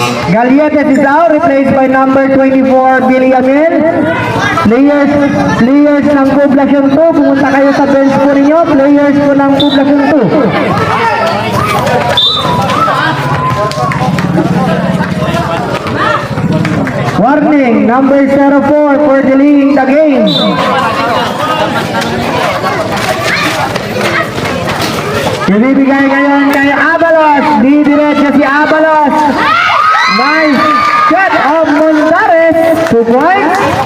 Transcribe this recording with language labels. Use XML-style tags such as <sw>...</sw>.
<en>Galietes is out, replaced by number 24, Billy Amil.</en> <tl>Players ng Poblacion 2, pumunta kayo sa bench po ninyo. Players po ng Poblacion 2.</tl> <en>Warning, number 04 for delaying the game.</en> <tl>Ibibigay ngayon kay Avalos. Didiretso si Avalos.</tl> <en>Nice shot of Montares. 2 points.</en>